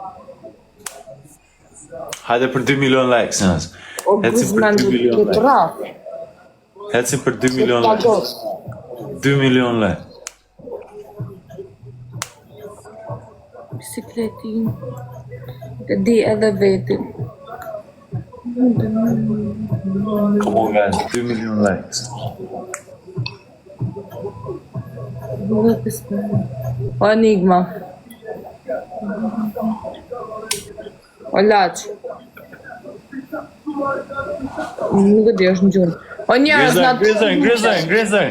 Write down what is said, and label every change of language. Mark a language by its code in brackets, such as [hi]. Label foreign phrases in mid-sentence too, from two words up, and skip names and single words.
[sq] Hajde për 2 milion likes, nësë. O Guzman du të rafë. Hecim për 2 milion likes. 2 milion likes. Bisikletin. Të di edhe vetin. [en] Come on, guys, 2 million likes. [sq] O Enigma. O Laç. Nuk e di, është në gjurë. O njerës në të... Grizën.